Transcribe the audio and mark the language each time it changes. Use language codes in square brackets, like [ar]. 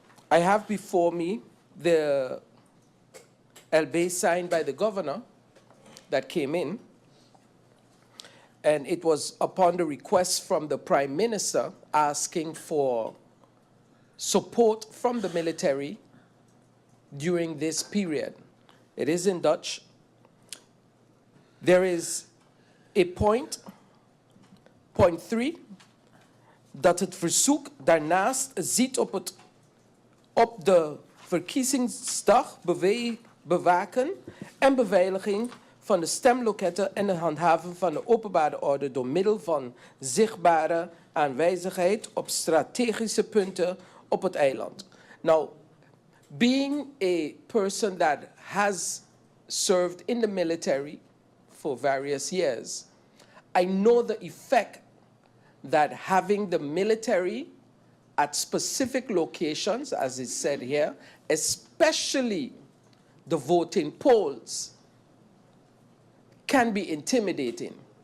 [en] I have before me the LB signed by the governor that came in, and it was upon the request from the Prime Minister asking for support from the military during this period. It is in Dutch. There is a point 3, [nl] dat het verzoek daarnaast ziet op de verkiezingsdag bewaken en beveiliging van de stemloketten en de handhaving van de openbare orde door middel van zichtbare aanwezigheid op strategische punten op het eiland. [en] Now, being a person that has served in the military for various years, I know the effect that having the military at specific locations, as is said here, especially the voting polls, can be intimidating